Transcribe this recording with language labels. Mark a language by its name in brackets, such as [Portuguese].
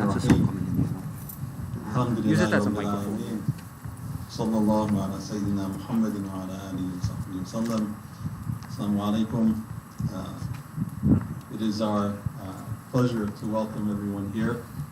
[English] That's the sound coming in. Use it as a microphone. [Arabic] صلى الله على سيدنا محمد وعلى آله وصحبه وسلم. Assalamu alaikum. [English] It is our pleasure to welcome everyone here.